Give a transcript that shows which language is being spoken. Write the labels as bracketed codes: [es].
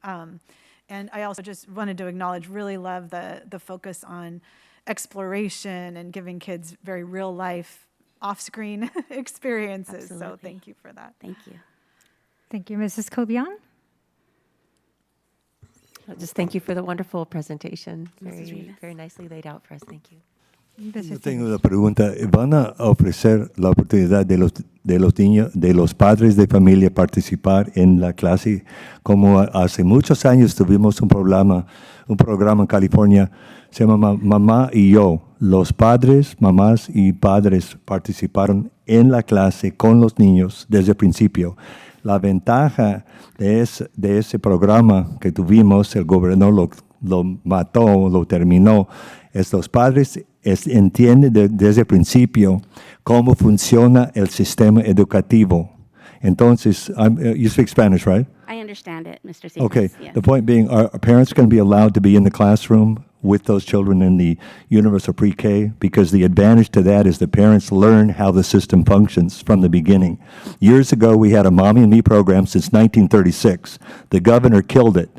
[en] And I also just wanted to acknowledge, really love the focus on exploration and giving kids very real life off-screen experiences. Absolutely. So thank you for that. Thank you. Thank you, Mrs. Cobian. Just thank you for the wonderful presentation. Mrs. Very, Rivas. very nicely laid out for us. Thank you. [es] Yo tengo una pregunta. ¿Van a ofrecer la oportunidad de los niños, de los padres de familia participar en la clase? Como hace muchos años tuvimos un programa en California, se llama Mamá y Yo. Los padres, mamás y padres participaron en la clase con los niños desde el principio. La ventaja de ese programa que tuvimos, el gobernador lo mató, lo terminó, es los padres entienden desde el principio cómo funciona el sistema educativo. [en] Entonces, you speak Spanish, right? I understand it, Mr. Seamus. Okay. Yes. The point being, are parents going to be allowed to be in the classroom with those children in the universal pre-K? Because the advantage to that is the parents learn how the system functions from the beginning. Years ago, we had a Mommy and Me program since 1936. The governor killed it.